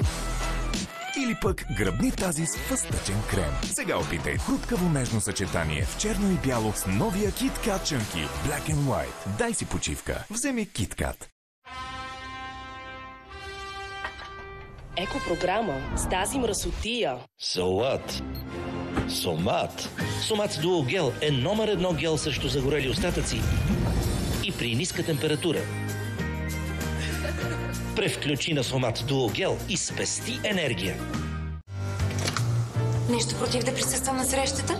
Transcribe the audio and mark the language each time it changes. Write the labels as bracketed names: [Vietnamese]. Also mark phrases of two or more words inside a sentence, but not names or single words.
[Bulgarian] Или пък гръбни тази с фъстъчен крем. Сега опитай хрупкаво нежно съчетание в черно и бяло с новия KitKat Chunky Black and White. Дай си почивка. Вземи KitKat. Екопрограма с тази мръсотия. [English] So what? [Bulgarian] Сомат. Сомат Дуо Гел е номер 1 гел срещу загорели остатъци и при ниска температура. Превключи на Сомат Дуо Гел и спести енергия. Нещо против да присъствам на срещата?